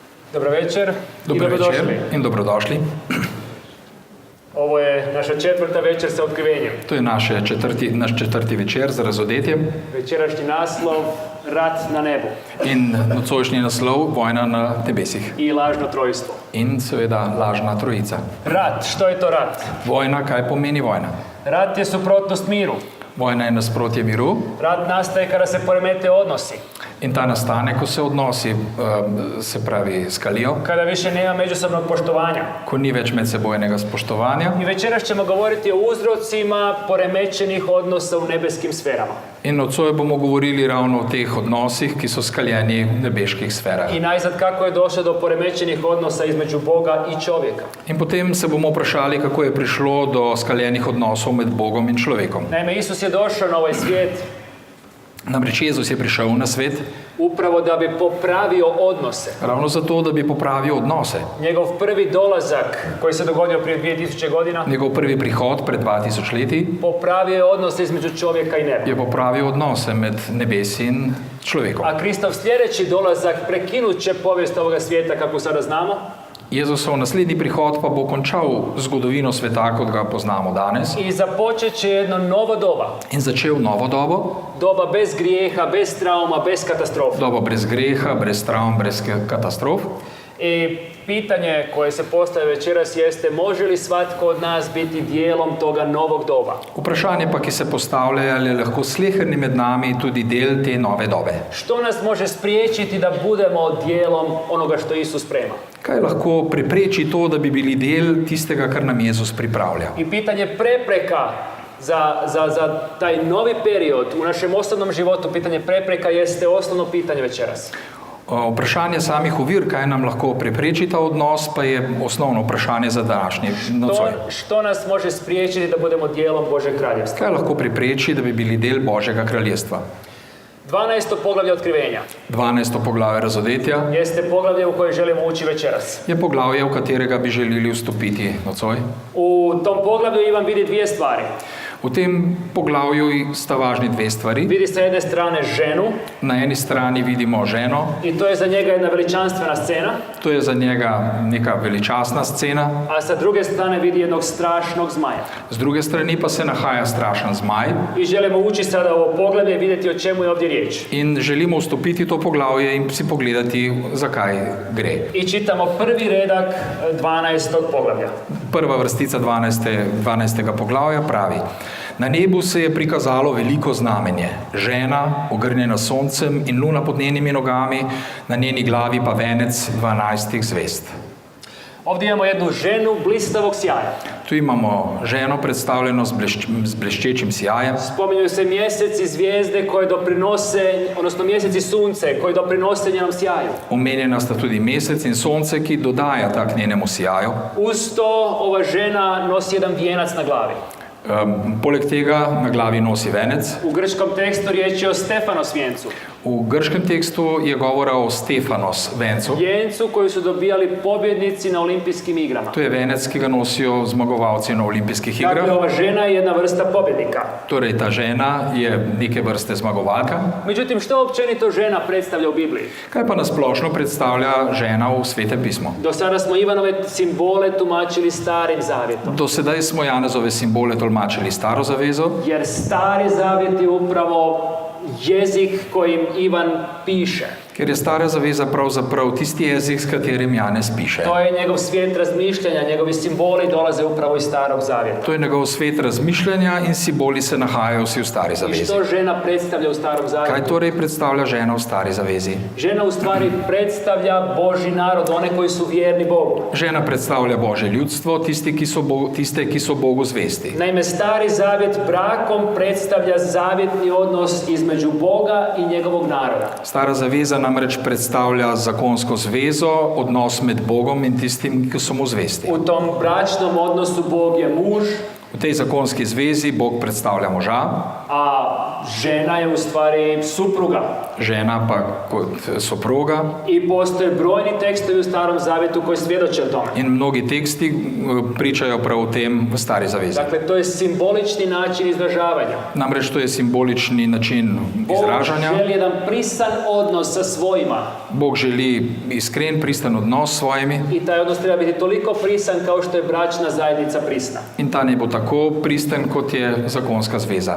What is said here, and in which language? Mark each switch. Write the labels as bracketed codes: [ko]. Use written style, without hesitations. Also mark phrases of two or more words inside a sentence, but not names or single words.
[hr] Dobro večer i Dobar dobrodošli. [sl] večer in dobrodošli. [hr] Ovo je naša četvrta večer sa otkrivenjem. [sl] To je naš četrti večer za razodetje [hr] Večerašnji naslov Rat na nebu [sl] in nocojšnji naslov Vojna na nebesih [hr] i lažno trojstvo. [sl] in seveda lažna trojica. [hr] Rat, što je to rat? [sl] Vojna, kaj pomeni vojna? [hr] Rat je suprotnost miru. [sl] Vojna je nasprotje miru [hr] Rat nastaje kada se poremete odnosi. [sl] in ta nastane, ko se odnosi, se pravi, skalijo, [hr] Kada više nema međusobnog poštovanja. [sl] ko ni več medsebojnega spoštovanja. [hr] I večeras ćemo govoriti o uzrocima poremećenih odnosa u nebeskim sferama. [sl] In nocoj bomo govorili ravno o teh odnosih, ki so skaljeni v nebeških sferah. [hr] I najzad kako je došlo do poremećenih odnosa između Boga i čovjeka. [sl] In potem se bomo vprašali, kako je prišlo do skaljenih odnosov med Bogom in človekom. [hr] Naime, Isus je došao na ovaj svijet [sl] Namreč Jezus je prišel na svet [hr] upravo da bi popravio odnose. [sl] ravno zato, da bi popravil odnose. [hr] Njegov prvi dolazak koji se dogodio prije 2000 godina [sl] Njegov prvi prihod pred 2000 leti [hr] popravio je odnose između čovjeka i neba. [sl] je popravil odnose med nebesi in človekom. [hr] A Kristov sljedeći dolazak prekinut će povijest ovoga svijeta kako sada znamo [sl] Jezusov naslednji prihod pa bo končal zgodovino sveta, kot ga poznamo danes, [hr] i započet će jedno novo doba. [sl] in začel novo dobo, [hr] Doba bez grijeha, bez trauma, bez katastrofa. [sl] dobo brez greha, brez travm, brez katastrof. [hr] I pitanje koje se postavlja večeras jeste može li svatko od nas biti dijelom toga novog doba? [sl] Vprašanje pa, ki se postavlja, je, ali je lahko sleherni med nami tudi del te nove dobe. [hr] Što nas može spriječiti da budemo dijelom onoga što Isus sprema? [sl] Kaj lahko prepreči to, da bi bili del tistega, kar nam Jezus pripravlja? [hr] I pitanje prepreka za taj novi period u našem osobnom životu, pitanje prepreka jeste osnovno pitanje večeras. [sl] Vprašanje samih ovir, kaj nam lahko prepreči ta odnos, pa je osnovno vprašanje za današnji nocoj. [hr] Što nas može spriječiti da budemo dijelom Božeg kraljevstva? [sl] Kaj lahko prepreči, da bi bili del Božjega kraljestva? [hr] 12. poglavlje otkrivenja [sl] 12. poglavje razodetja [hr] jeste poglavlje u koje želimo ući večeras. [sl] je poglavje, v katerega bi želeli vstopiti nocoj. [hr] U tom poglavlju Ivan vidi dvije stvari. [sl] V tem poglavju sta važni dve stvari. [hr] Vidi sa jedne strane ženu [sl] Na eni strani vidimo ženo, [hr] i to je za njega jedna veličanstvena scena, [sl] to je za njega neka veličastna scena, [hr] a sa druge strane vidi jednog strašnog zmaja. [sl] z druge strani pa se nahaja strašen zmaj [hr] I želimo ući sada u ovo poglavlje i vidjeti o čemu je ovdje riječ. [sl] in želimo vstopiti v to poglavje in si pogledati, zakaj gre. [hr] I čitamo prvi redak 12. poglavlja. [sl] Prva vrstica 12. poglavja pravi: Na nebu se je prikazalo veliko znamenje. Žena, ogrnjena s soncem in luna pod njenimi nogami, na njeni glavi pa venec 12 zvezd. [hr] Ovdje imamo jednu ženu blistavog sjaja. [sl] Tu imamo ženo predstavljeno z bleščečim sijajem. [hr] Spominju se mjesec i zvijezde koje doprinose, odnosno mjesec i sunce koje doprinose njenom sjaju. [sl] Omenjena sta tudi mesec in sonce, ki dodajata k njenemu sijaju. [hr] Uz to ova žena nosi jedan vijenac na glavi. [sl] Poleg tega na glavi nosi venec. [hr] U grčkom tekstu riječ je o Stefanos vijencu. [sl] V grškem tekstu je govora o Stefanos vencu. [hr] Vijencu koji su dobijali pobjednici na olimpijskim igrama. [sl] To je venec, ki ga nosijo zmagovalci na olimpijskih [hr] Dakle, [sl] igrah. [hr] ova žena je jedna vrsta pobjednika. [sl] Torej, ta žena je neke vrste zmagovalka. [hr] Međutim, što općenito žena predstavlja u Bibliji? [sl] Kaj pa nasplošno predstavlja žena v Svetem pismu? [hr] Do sada smo Ivanove simbole tumačili Starim zavjetom. [sl] Do sedaj smo Janezove simbole tolmačili Staro zavezo, [hr] Jer Stari zavjet je upravo jezik kojim Ivan piše. [sl] ker je Stara zaveza pravzaprav tisti jezik, s katerim Janez piše. [hr] To je njegov svijet razmišljanja, njegovi simboli dolaze upravo iz Starog zavjeta. [sl] To je njegov svet razmišljanja in simboli se nahajajo vsi v Stari [hr] I [sl] zavezi. [hr] što žena predstavlja u Starom [sl] Kaj [hr] zavjetu? [sl] torej predstavlja žena v Stari zavezi? [hr] Žena u stvari predstavlja Božji narod, one koji su vjerni Bogu. [sl] Žena predstavlja Božje ljudstvo, tiste, ki so Bogu zvesti. [hr] Naime, Stari zavjet brakom predstavlja zavjetni odnos između Boga i njegovog naroda. [sl] Stara zaveza namreč predstavlja zakonsko zvezo, odnos med Bogom in tistim, ki so mu zvesti. [hr] U tom bračnom odnosu Bog je muž, [sl] V tej zakonski zvezi Bog predstavlja moža, [hr] a žena je u stvari supruga. [sl] žena pa kot soproga [hr] I postoje brojni tekstovi u Starom Zavjetu koji svjedoče o tome. [sl] in mnogi teksti pričajo prav o tem v Stari zavezi. [hr] Dakle, to je simbolični način izražavanja. [sl] Namreč to je simbolični način [hr] Bog [sl] izražanja. [hr] želi jedan prisan odnos sa svojima. [sl] Bog želi iskren, pristan odnos s svojimi [hr] I taj odnos treba biti toliko prisan kao što je bračna zajednica prisna. [sl] in ta ne bo tako pristen, kot je zakonska zveza.